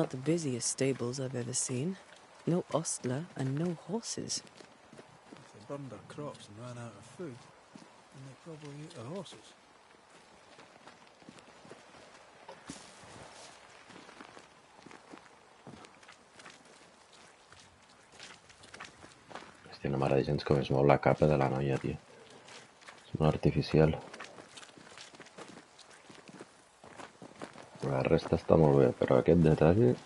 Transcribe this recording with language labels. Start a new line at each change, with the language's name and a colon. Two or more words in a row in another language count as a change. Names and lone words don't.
English: Not the busiest stables I've ever seen. No ostler and no horses. If they burned their crops and ran out of food, then they probably ate their horses.
Catalan: Hòstia, no m'agrada gens com es mou la capa de la noia, tio. És molt artificial. La resta està molt bé, però aquest detall...